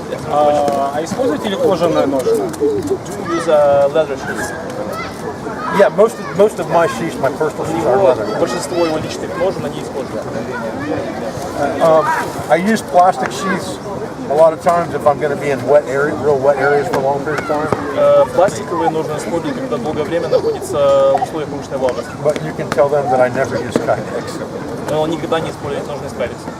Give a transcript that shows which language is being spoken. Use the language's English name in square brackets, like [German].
[Russian] А используете ли кожаные ножи? [English] Use leather sheaths. Yeah, most of my sheaths, my personal sheaths are leather. [Russian] Большинство его личных ножен они используют. [English] I use plastic sheaths a lot of times if I'm going to be in wet areas, real wet areas for a long period of time. [Russian] Пластиковые ножны используют, когда долгое время находится в условиях повышенной влажности. [English] But you can tell them that I never use Kydex. [Russian] Но он никогда не использует ножны из Kydex.